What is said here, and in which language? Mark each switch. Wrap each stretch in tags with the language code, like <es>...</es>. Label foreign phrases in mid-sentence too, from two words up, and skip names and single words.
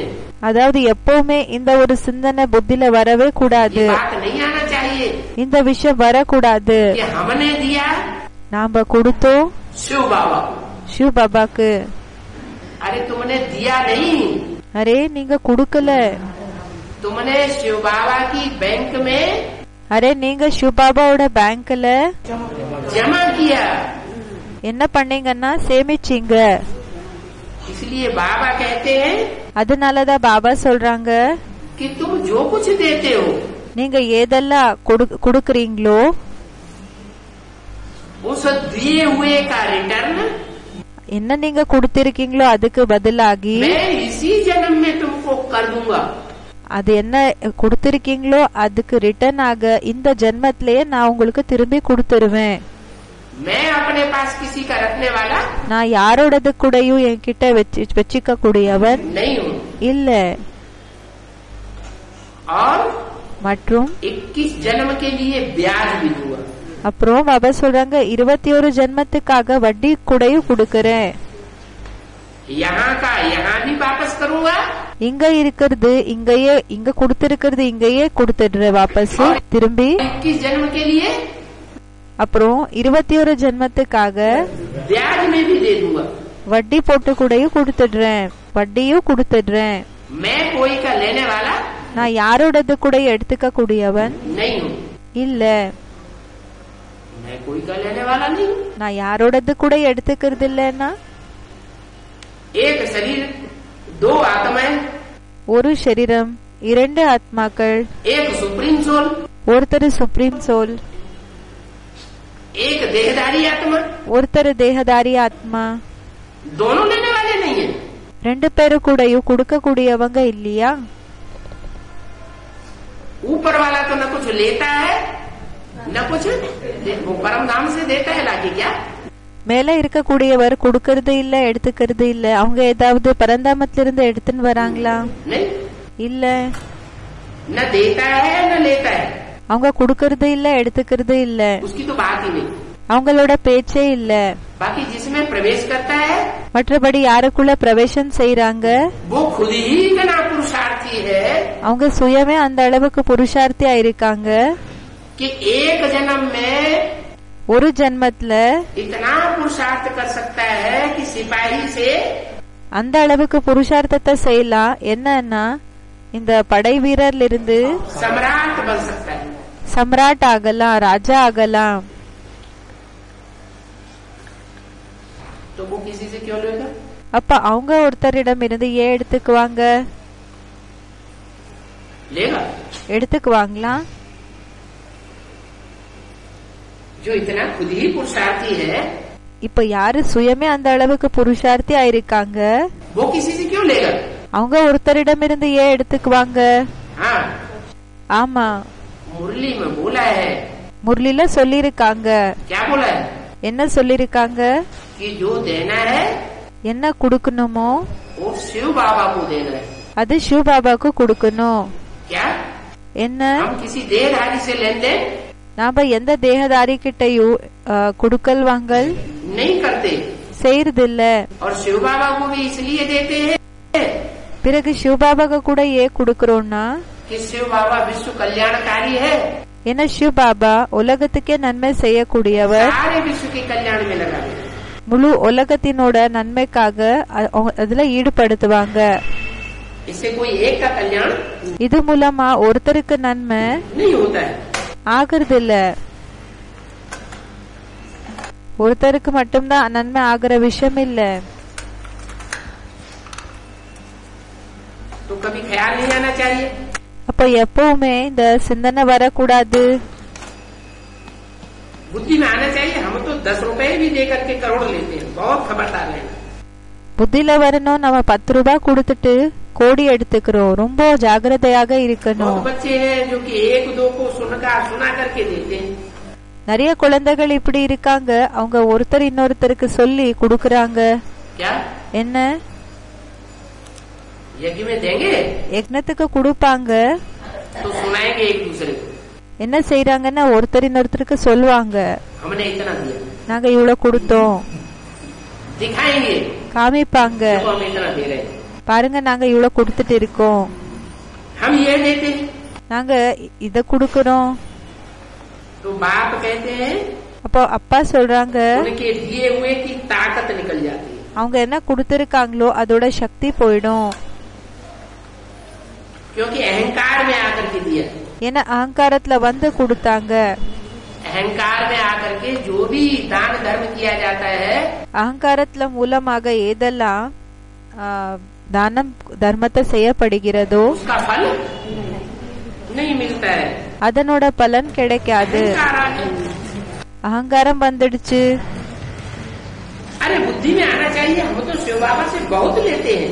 <ta>அதாவது எப்பவுமே இந்த ஒரு சிந்தனை புத்தியில வரவே கூடாது,</ta> <hi>ये बात नहीं आना चाहिए</hi> <ta>இந்த விஷயம் வரக்கூடாது.</ta> <hi>कि हमने दिया</hi> <ta>நாம கொடுத்தோம்</ta> <hi>शिव बाबा को.</hi> <ta>சிவ பாபாக்கு.</ta> <hi>अरे तुमने दिया नहीं,</hi> <ta>அரே நீங்க கொடுக்கல,</ta> <hi>तुमने शिव बाबा की बैंक में</hi> <ta>அரே நீங்க சிவ பாபாவோட பேங்க்ல</ta> <hi>जमा किया.</hi> <ta>என்ன பண்ணீங்கன்னா சேமிச்சீங்க.</ta> <hi>इसलिए बाबा कहते हैं</hi> <ta>அதனாலதான் பாபா சொல்றாங்க,</ta> <hi>कि तुम जो कुछ देते हो</hi> <ta>நீங்க ஏதெல்லாம் கொடுக்கறீங்களோ</ta> <hi>उस दिए हुए का रिटर्न</hi> <ta>என்ன நீங்க கொடுத்திருக்கீங்களோ அதுக்கு பதிலாகி</ta> <hi>मैं इसी जन्म में तुमको कर दूंगा.</hi> <ta>அது என்ன கொடுத்திருக்கீங்களோ அதுக்கு ரிட்டர்ன் ஆக இந்த ஜென்மத்திலேயே நான் உங்களுக்கு திரும்பி கொடுத்துருவேன்.</ta> <hi>मैं अपने पास किसी का रखने वाला</hi> <ta>நான் யாரோடது கூடயும் என்கிட்ட வச்சுக்க கூடியவன்</ta> <hi>नहीं हूँ.</hi> <ta>இல்ல.</ta> <hi>और</hi> <ta>மற்றும்</ta> <hi>21 जन्म के लिए ब्याज भी दूंगा.</hi> <ta>அப்புறம் பாபா சொல்றாங்க 21 ஜென்மத்துக்காக வட்டி கூடயும் கொடுக்கறேன்.</ta> <hi>यहाँ का यहाँ भी वापस करूंगा.</hi> <ta>இங்க இருக்கிறது இங்கேயே, இங்க கொடுத்திருக்கிறது இங்கேயே கொடுத்துடுறேன் வாபஸ் திரும்பி.</ta> <hi>21 जन्म के लिए</hi> <ta>அப்புறம் 21 ஜென்மத்துக்காக</ta> <hi>ब्याज में भी दे दूंगा.</hi> <ta>வட்டி போட்டு கூடயும் கொடுத்துடுறேன், வட்டியும் கொடுத்துடுறேன்.</ta> <hi>मैं कोई का लेने वाला</hi> <ta>நான் யாரோடது கூட எடுத்துக்க கூடியவன்</ta> <hi>नहीं हूँ.</hi> <ta>இல்ல.</ta> <hi>मैं कोई का लेने वाला नहीं हूँ.</hi> <ta>நான் யாரோடது கூட எடுத்துக்கிறது இல்லன்னா</ta> <hi>एक शरीर, दो आत्माएं,</hi> <ta>ஒரு சரீரம், இரண்டு ஆத்மாக்கள்,</ta> <hi>एक</hi> <en>supreme soul,</en> <ta>ஒருத்தர்</ta> <en>supreme soul,</en> <hi>एक देहधारी आत्मा,</hi> <ta>ஒருத்தர் தேகதாரி ஆத்மா.</ta> <hi>दोनों लेने वाले नहीं है.</hi> <ta>ரெண்டு பேரும் கூடயும் கொடுக்க கூடியவங்க இல்லையா?</ta> <hi>ऊपर वाला तो न कुछ लेता है न कुछ वो परम धाम से देता है लाके क्या.</hi> <ta>மேல இருக்கக்கூடியவர் கொடுக்கறது இல்ல, எடுத்துக்கிறது இல்ல. அவங்க ஏதாவது பரந்தாமத்திலிருந்து எடுத்துன்னு வராங்களா?</ta> <hi>नहीं,</hi> <ta>இல்ல.</ta> <hi>न देता है न लेता है.</hi> <ta>அவங்க கொடுக்கறது இல்ல, எடுத்துக்கிறது இல்ல.</ta> <hi>उसकी तो बात ही नहीं.</hi> <ta>அவங்களோட பேச்சே இல்ல.</ta> <hi>बाकी जिसमें प्रवेश करता है</hi> <ta>மற்றபடி யாருக்குள்ள பிரவேசம் செய்யறாங்க</ta> <hi>वो खुद ही इतना पुरुषार्थी है</hi> <ta>அவங்க சுயமே அந்த அளவுக்கு புருஷார்த்தியா இருக்காங்க</ta> <hi>कि एक जन्म में</hi> <ta>ஒரு ஜென்மத்துல</ta> <hi>इतना पुरुषार्थ कर सकता है कि सिपाही से</hi> <ta>அந்த அளவுக்கு புருஷார்த்தத்தை செய்யலாம். என்னன்னா இந்த படை வீரர்ல இருந்து</ta> <hi>सम्राट बन सकता है.</hi> <ta>சம்ராட் ஆகலாம், ராஜா ஆகலாம்.</ta> <hi>तो वो किसी से क्यों लेगा.</hi> <ta>அப்ப அவங்க ஒருத்தரிடம் இருந்து ஏன் எடுத்துக்குவாங்க?</ta> <hi>लेगा</hi> <ta>எடுத்துக்குவாங்களா?</ta> <hi>जो इतना खुद ही पुरुषार्थी है</hi> <ta>இப்ப யாரு சுயமே அந்த அளவுக்கு புருஷார்த்தி ஆயிருக்காங்க</ta> <hi>वो किसी से क्यों लेगा.</hi> <ta>அவங்க ஒருத்தரிடம் இருந்து ஏன் எடுத்துக்குவாங்க?</ta> <hi>हाँ,</hi> <ta>ஆமா,</ta> <hi>मुरली में बोला है.</hi> <ta>முரளில சொல்லிருக்காங்க.</ta> <hi>क्या बोला है</hi> <ta>என்ன சொல்லிருக்காங்க?</ta> <hi>कि जो देना है</hi> <ta>என்ன குடுக்கணுமோ</ta> <hi>वो शिव बाबा को देना है.</hi> <ta>அது சிவ பாபாக்கு கொடுக்கணும்.</ta> <hi>क्या</hi> <ta>என்ன?</ta> <hi>हम किसी देहधारी से लेन देन</hi> <ta>நாம எந்த தேகதாரி கிட்டையும் குடுக்கல் வாங்கல்</ta> <hi>नहीं करते</hi> <ta>செய்யறதில்ல.</ta> <hi>और शिव बाबा को भी इसलिए देते हैं</hi> <ta>பிறகு சிவ பாபாக்கு கூட ஏன் குடுக்கறோம்னா</ta> <hi>कि शिव बाबा विश्व कल्याणकारी है.</hi> <ta>ஏன்னா சிவ பாபா உலகத்துக்கே நன்மை செய்யக்கூடியவர்.</ta> <hi>सारे विश्व के कल्याण में लगा है.</hi> <ta>முழு உலகத்தினோட நன்மைக்காக அதுல ஈடுபடுத்துவாங்க.</ta> <hi>इससे कोई एक का कल्याण</hi> <ta>இது மூலமா ஒருத்தருக்கு நன்மை नहीं होता है. ஆகுறது இல்ல. ஒருத்தருக்கு மட்டும்தான் நன்மை ஆகிற விஷயம் இல்ல.</ta> <hi>तो कभी ख्याल नहीं आना चाहिए.</hi> <ta>அப்ப எப்பவுமே இந்த சிந்தனை வரக்கூடாது.</ta> <hi>बुद्धि में आना चाहिए. हम तो 10 रुपए भी दे करके करोड़ लेते हैं. बहुत खबरदार रहना.</hi> <ta>புத்தில வரணும். நம்ம 10 ரூபாய் கொடுத்துட்டு கோடி எடுத்துக்கிறோம். ரொம்ப ஜாகிரதையாக இருக்கணும்.</ta> <hi>बहुत बच्चे हैं जो कि एक दो को सुना करके देते हैं.</hi> <ta>நிறைய குழந்தைகள் இப்படி இருக்காங்க. அவங்க ஒருத்தர் இன்னொருத்தருக்கு சொல்லி குடுக்கறாங்க.</ta> <hi>क्या</hi> <ta>என்ன?</ta> <hi>यज्ञ में देंगे</hi> <ta>யக்னத்துக்கு கொடுப்பாங்க.</ta> <hi>तो सुनाएंगे एक दूसरे को.</hi> <ta>என்ன செய்யறாங்கன்னா ஒருத்தர் இன்னொருத்தருக்கு சொல்லுவாங்க,</ta> <hi>हमने इतना दिया.</hi> <ta>நாங்க இவ்வளவு கொடுத்தோம்.</ta> <hi>दिखाएंगे</hi> <ta>காமிப்பாங்க,</ta> <hi>तो हम इतना दे रहे हैं.</hi> <ta>பாருங்க நாங்க இவ்வளவு கொடுத்துட்டு இருக்கோம்,</ta> <hi>हम ये देते हैं.</hi> <ta>நாங்க இத குடுக்கறோம்.</ta> <hi>तो बाप कहते हैं</hi> <ta>அப்போ அப்பா சொல்றாங்க,</ta> <hi>उनके दिए हुए की ताकत निकल जाती है.</hi> <ta>அவங்க என்ன கொடுத்திருக்காங்களோ அதோட சக்தி போயிடும்.</ta> <hi>क्योंकि अहंकार में आकर के दिया.</hi> <ta>ஏன்னா அகங்காரத்துல வந்து கொடுத்தாங்க.</ta> <hi>अहंकार में आकर के जो भी दान धर्म किया जाता है</hi> <ta>அகங்காரத்துல மூலமாக ஏதெல்லாம் தானம் தர்மத்தை செய்யப்படுகிறதோ</ta> <hi>उसका फल नहीं मिलता है.</hi> <ta>அதனோட பலன் கிடைக்காது.</ta> <hi>अहंकार आके</hi> <ta>அகங்காரம் வந்துடுச்சு.</ta> <hi>अरे बुद्धि में आना चाहिए, हम तो शिव बाबा से बहुत लेते हैं.</hi>